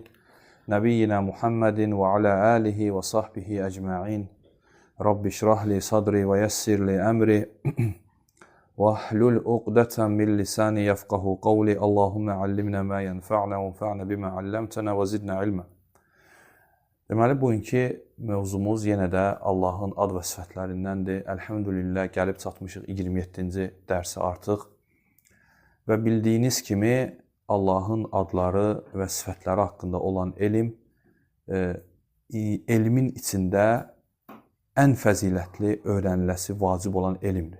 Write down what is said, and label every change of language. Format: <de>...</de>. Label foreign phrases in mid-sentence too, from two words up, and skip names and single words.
<ar>نبينا محمد وعلى آله وصحبه أجمعين. رب اشرح لي صدري ويسر لي أمري. واحلل عقدة من لساني يفقهوا قولي. اللهم علمنا ما ينفعنا وانفعنا بما علمتنا وزدنا علما.</ar> <az>Deməli, bugünkü mövzumuz yenə də Allahın ad və sifətlərindəndir. Elhamdülillah, gəlib çatmışıq 27-ci dərsə artıq. Və bildiyiniz kimi, Allahın adları və sifətləri haqqında olan elm, elmin içində ən fəzilətli öyrəniləsi vacib olan elmdir.</az>